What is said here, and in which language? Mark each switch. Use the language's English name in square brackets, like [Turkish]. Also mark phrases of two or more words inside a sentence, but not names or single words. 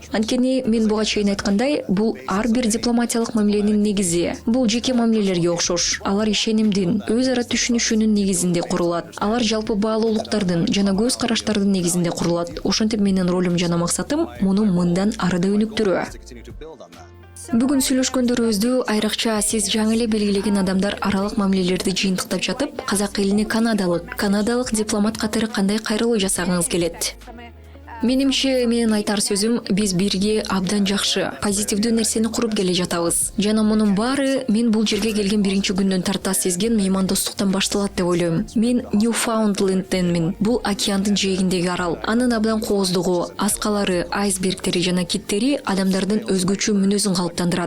[Kyrgyz] Анткени мен буга чейин айткандай, бул ар бир дипломатиялык мамиленин негизи. Бул жеке мамилелерге окшош. Алар ишенимдин, өз ара түшүнүшүүнүн негизинде курулат. Алар жалпы баалуулуктардын жана көз караштардын негизинде курулат. Ошентип менин ролум жана максатым муну мындан ары да өнүктүрүү. [English] To continue to build on that. [Kyrgyz] Бүгүн сүйлөшкөндөрүбүздү айрыкча сиз жаңы эле белгилеген адамдар аралык мамилелерди жыйынтыктап жатып, казак элине канадалык дипломат катары кандай кайрылуу жасагыңыз келет? [English] From a [Kyrgyz] Менимче менин айтар сөзүм биз бирге абдан жакшы, позитивдүү нерсени куруп келе жатабыз. Жана мунун баары мен бул жерге келген биринчи күндөн тарта сезген меймандостуктан башталат деп ойлойм. Мен Ньюфаундленттенмин. Бул океандын жээгиндеги арал. Анын абдан кооздугу, аскалары, айсбергтери жана киттери адамдардын өзгөчө мүнөзүн калыптандырат.